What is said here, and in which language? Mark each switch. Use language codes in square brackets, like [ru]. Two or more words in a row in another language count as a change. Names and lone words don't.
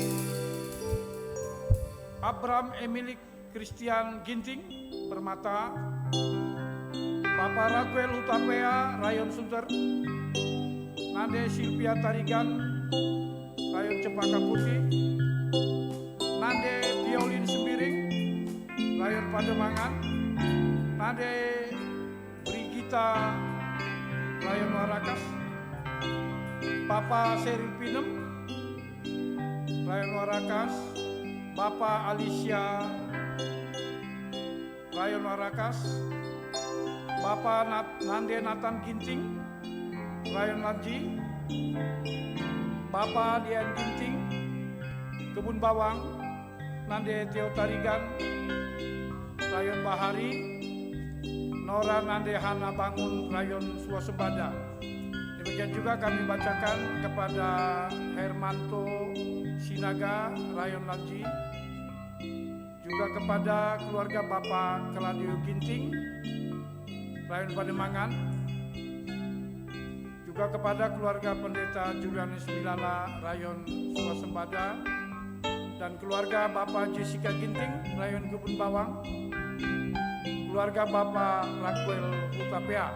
[id] Abram Emilik Christian Ginting Permata, Bapak Raquel Utapea Rayon Sunter, Nade Silvia Tarigan Rayon Cempaka Putih, Nade Violin Sembiring Rayon Pademangan, Nade Brigita Rayon Warakas, Bapak Seril Pinem Rayon Warakas, Bapak Alicia Rayon Warakas, Bapak Nande Nathan Ginting Rayon Lanji, Bapak Dian Ginting Kebun Bawang, Nande Teo Tarigan Rayon Bahari, Nora Nande Hana Bangun Rayon Swasembada. Demikian juga kami bacakan kepada Hermanto Sinaga Rayon Lanji, juga kepada keluarga Bapak Keladio Ginting Rayon Pademangan, juga kepada keluarga Pendeta Julianus Milala Rayon Swasembada, dan keluarga Bapak Jessica Ginting Rayon Kebun Bawang, keluarga Bapak Raquel Utapea.